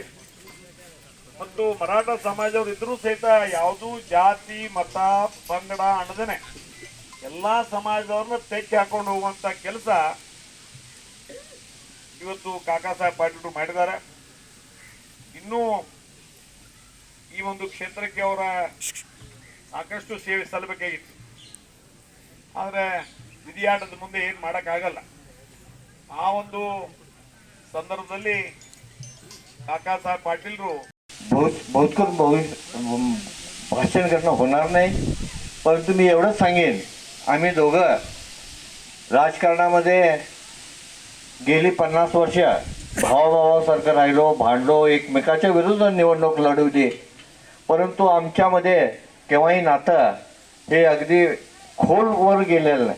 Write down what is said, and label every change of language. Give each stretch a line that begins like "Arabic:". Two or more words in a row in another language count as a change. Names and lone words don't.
Kannada: ಮತ್ತು ಮರಾಠ ಸಮಾಜದವ್ರು ಇದ್ರೂ ಸಹಿತ ಯಾವುದೂ ಜಾತಿ ಮತ ಪಂಗಡ ಅನ್ನದೇನೆ ಎಲ್ಲಾ ಸಮಾಜದವ್ರನ್ನ ತೆಕ್ಕಿ ಹಾಕೊಂಡು ಹೋಗುವಂತ ಕೆಲಸ ಇವತ್ತು ಕಾಕಾ ಸಾಹೇಬ್ ಪಾಟೀಲ್ ಮಾಡಿದ್ದಾರೆ. ಇನ್ನೂ ಈ ಒಂದು ಕ್ಷೇತ್ರಕ್ಕೆ ಅವರ ಸಾಕಷ್ಟು ಸೇವೆ ಸಲ್ಲಬೇಕಾಗಿತ್ತು. ಆದರೆ ವಿಧಿಯಾಟದ ಮುಂದೆ ಏನು ಮಾಡೋಕ್ಕಾಗಲ್ಲ. ಆ ಒಂದು
Marathi: संदर्भातली काकासाहेब पाटीलरू बहुत भाषण करणं होणार नाही, परंतु मी एवढंच सांगेन, आम्ही दोघं राजकारणामध्ये गेली 50 वर्ष भावाभावासारखं राहिलो, भांडलो, एकमेकाच्या विरुद्ध निवडणूक लढवली, परंतु आमच्यामध्ये केव्हाही नातं हे अगदी खोलवर गेलेलं नाही.